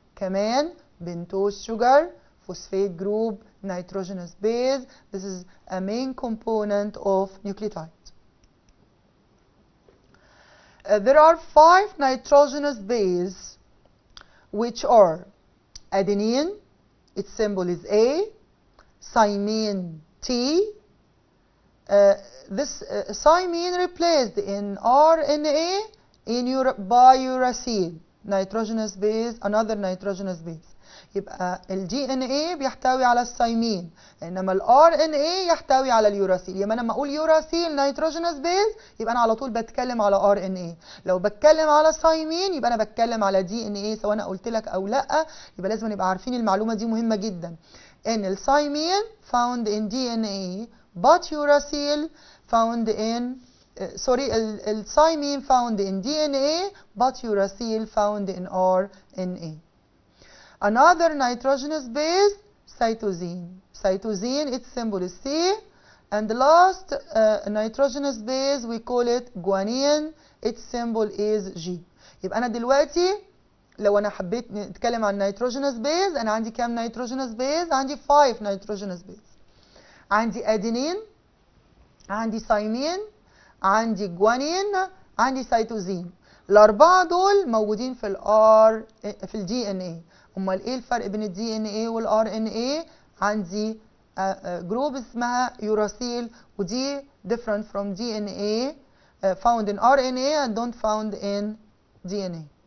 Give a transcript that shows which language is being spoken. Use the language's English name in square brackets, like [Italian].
[Arabic] كمان بنتوز شوجر، [English] phosphate group, nitrogenous base. This is a main component of nucleotide. There are 5 nitrogenous bases which are adenine, its symbol is A, thymine T. This thymine replaced in RNA by uracil, nitrogenous base, another nitrogenous base. [Arabic] يبقى ال DNA بيحتوي على الثايمين، انما ال RNA يحتوي على اليوراسيل. يبقى انا لما اقول يوراسيل نيتروجينوس بيز يبقى انا على طول بتكلم على RNA. لو بتكلم على ثايمين يبقى انا بتكلم على DNA، سواء انا قلت لك او لا. يبقى لازم نبقى عارفين المعلومه دي مهمه جدا، ان الثايمين [English] found in DNA but uracil found in [Arabic] الثايمين [English] found in DNA but uracil found in RNA. Another nitrogenous base, cytosine. Cytosine, its symbol is C. And the last nitrogenous base, we call it guanine. Its symbol is G. [Arabic] يبقى أنا دلوقتي لو أنا حبيت نتكلم عن nitrogenous base، أنا عندي كام nitrogenous base؟ عندي 5 nitrogenous base. عندي adenine، عندي thymine، عندي guanine، عندي cytosine. الأربعة دول موجودين في ال DNA. امال ايه الفرق بين الدي ان ايه والار ان ايه؟ عندي جروب اسمها يوراسيل، ودي [English] different from DNA found in RNA and don't found in DNA.